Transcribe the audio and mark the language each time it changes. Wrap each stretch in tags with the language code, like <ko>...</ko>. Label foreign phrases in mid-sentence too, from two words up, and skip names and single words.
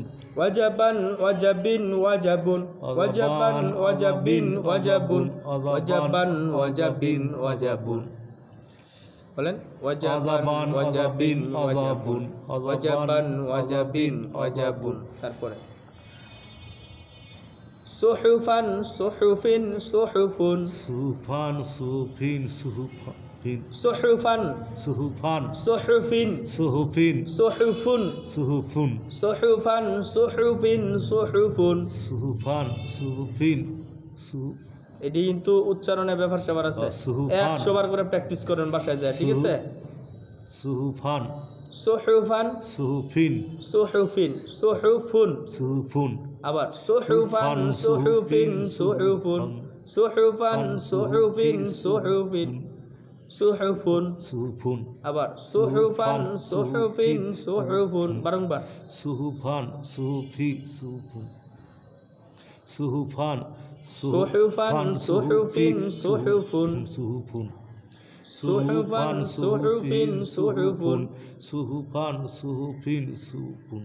<ar>وجبًا وجبٍ وجبٌ وجبًا وجبٍ وجبٌ وجبًا وجبٍ وجبٌ বলেন وجبًا وجبٍ وجبٌ وجبًا وجبٍ وجبٌ তারপরে صحفًا صحفٍ صحفٌ صفًا صفٍ صحفٍ সুহুফান সুহুফান সুহুফিন সুহুফিন সুহুফুন সুহুফুন صحفًا صحفٍ صحفٌ صحفًا صحفٍ</ar> <bn>এটি কিন্তু উচ্চারণের ব্যাপার স্যাপার আছে</bn> <ar>সুহুফান</ar> <bn>100 বার করে প্র্যাকটিস করেন বাসায় যায় ঠিক আছে</bn> <ar>সুহুফান সুহুফান সুহুফিন صحفٍ صحفٌ সুহুফুন আবার صحفًا صحفٍ صحفٌ صحفًا صحفٍ صحفٍ صحفٌ সুহুফুন আবার صحفًا صحفٍ صحفٌ বারংবার صحفًا صحفِ صحفٌ صحفًا صحفًا صحفٍ صحفٌ সুহুফুন صحفًا صحفٍ صحفٌ صحفًا صحفٍ صحفٌ</ar>